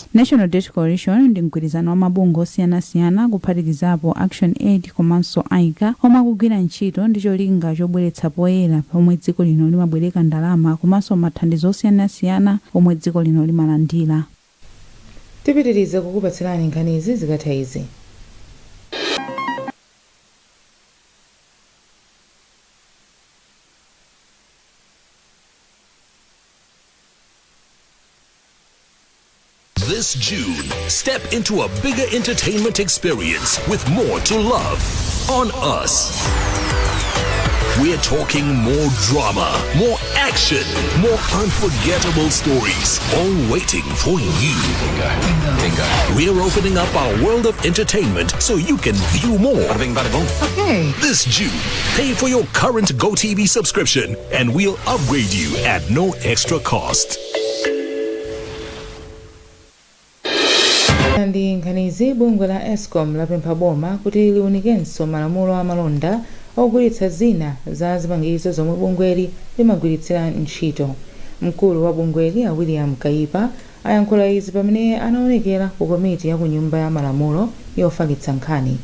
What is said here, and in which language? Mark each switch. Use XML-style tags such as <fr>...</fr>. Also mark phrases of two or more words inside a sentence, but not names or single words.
<ny>National Debt Coalition ndi mgwirizano wa mabungwe osiyanasiyana kuphatikizapo Action Aid komanso AICA omwe akugwira ntchito ndi cholinga chobweretsa poyera pomwe dziko lino limabwereka ndalama komanso mathandizo osiyanasiyana omwe dziko lino limalandira. Tipitiriza kukupatsirani nkhani izi zikatha izi.</ny> <en>This June, step into a bigger entertainment experience with more to love on Us. We're talking more drama, more action, more unforgettable stories, all waiting for you. Bingo. We're opening up our world of entertainment so you can view more. Okay. This June, pay for your current GoTV subscription and we'll upgrade you at no extra cost.</en> <ny>Ndi nkhanizi bungwe la Eskom lapempha boma kuti liwunikenso malamulo amalonda ogwiritsa zina za zipangizo zomwe bungweli limagwiritsira ntchito. Mkulu wa bungweli William Kaipa ayankhula izi pamene anaonekera ku komiti ya ku nyumba ya malamulo yofalitsa nkhani.</ny>